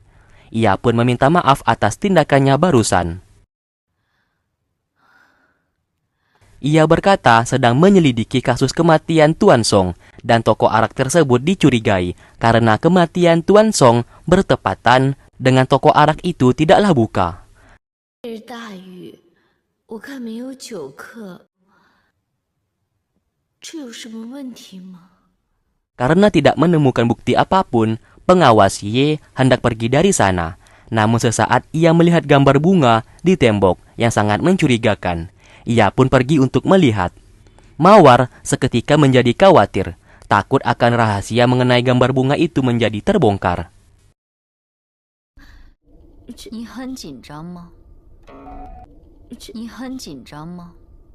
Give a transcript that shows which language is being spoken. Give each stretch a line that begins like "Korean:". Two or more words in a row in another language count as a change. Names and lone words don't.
Indonesian: Ia pun meminta maaf atas tindakannya barusan. Ia berkata sedang menyelidiki kasus kematian Tuan Song dan toko arak tersebut dicurigai karena kematian Tuan Song bertepatan dengan toko arak itu tidaklah buka.
Chinese: 日大雨，我看没有酒客，这有什么问题吗？
Indonesian: Karena tidak menemukan bukti apapun, pengawas Ye hendak pergi dari sana. Namun sesaat ia melihat gambar bunga di tembok yang sangat mencurigakan. Ia pun pergi untuk melihat. Mawar seketika menjadi khawatir, takut akan rahasia mengenai gambar bunga itu menjadi terbongkar.
Chinese: 你很紧张吗？你很紧张吗？